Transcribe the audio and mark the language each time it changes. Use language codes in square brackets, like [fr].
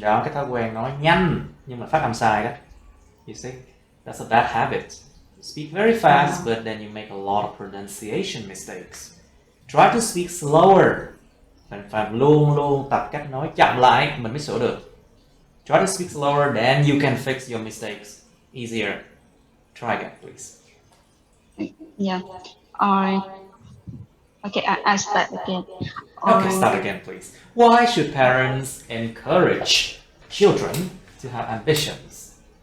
[vi] Đó, cái thói quen nói nhanh nhưng mà phát âm sai đó. [en] You see, that's a bad habit. You speak very fast, but then you make a lot of pronunciation mistakes. Try to speak slower. [vi] Mình phải luôn tập cách nói chậm lại mình mới sửa được. [en] Try to speak slower, then you can fix your mistakes easier. Try again, please. Yeah. Okay, I start again. Okay, start again, please. Why should parents encourage children to have ambitions?